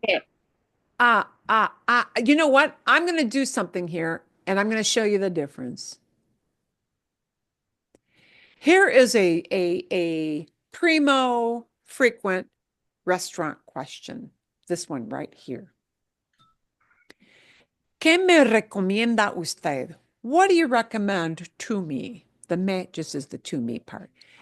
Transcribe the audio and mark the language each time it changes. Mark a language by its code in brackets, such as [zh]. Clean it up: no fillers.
[es] porque. [en] you know what? I'm going to do something here, and I'm going to show you the difference. Here is a primo frequent restaurant question. This one right here. [es] ¿Qué me recomienda usted? [en] What do you recommend to me? The me just is the to me part.